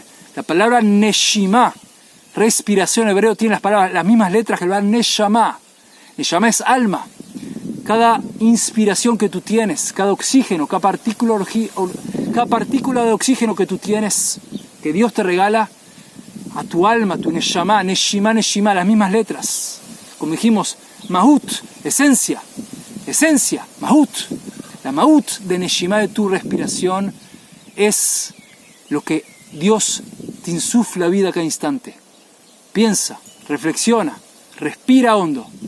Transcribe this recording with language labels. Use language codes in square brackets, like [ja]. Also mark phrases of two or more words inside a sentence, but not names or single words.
[es] La palabra neshima, respiración hebreo, tiene las mismas letras que el verbo neshama. Neshama es alma. Cada inspiración que tú tienes, cada oxígeno, cada partícula de oxígeno que tú tienes, que Dios te regala a tu alma, tu neshama, neshima, neshima, las mismas letras. Como dijimos, mahut, esencia, mahut. La mahut de neshima, de tu respiración, es lo que Dios te insufla a vida cada instante. Piensa, reflexiona, respira hondo.